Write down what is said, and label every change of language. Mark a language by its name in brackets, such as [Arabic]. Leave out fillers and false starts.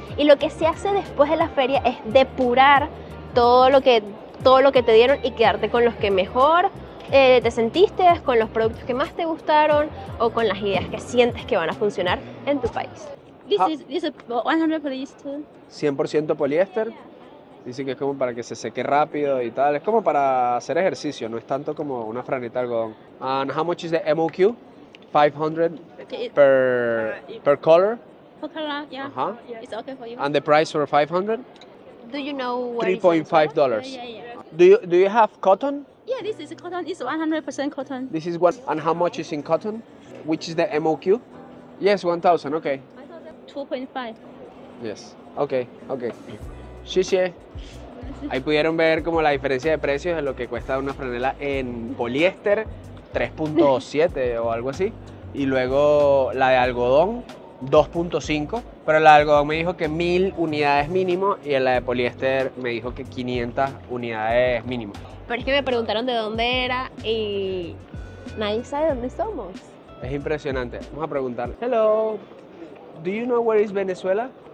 [Spanish] Y lo que se hace después de la feria es depurar todo lo que te dieron y quedarte con los que mejor te sentiste, con los productos que más te gustaron o con las ideas que sientes que van a funcionar en tu país. [English] This is 100 polyester. [Spanish] 100% poliéster. Dicen que es como para que se seque rápido y tal. Es como para hacer ejercicio, no es tanto como una franita de algodón. [English] And how much is the MOQ? 500 per color. Coca-Cola, yeah. Uh-huh. It's okay for you. And the price for 500? Do you know where is Venezuela? $3.5. Yeah. Do you have cotton? Yeah, this is cotton. It's 100% cotton. This is what, and how much is in cotton? Which is the MOQ? Yes, 1,000, okay. 2.5. Yes, okay. Xie. [Spanish] Ahí pudieron ver como la diferencia de precios de lo que cuesta una franela en poliéster, 3.7 o algo así. Y luego la de algodón, 2.5. Pero la de algodón me dijo que 1000 unidades mínimo y la de poliéster me dijo que 500 unidades mínimo. Pero es que me preguntaron de dónde era y nadie sabe dónde somos. Es impresionante. Vamos a preguntarle. [English] Hello, do you know where is Venezuela?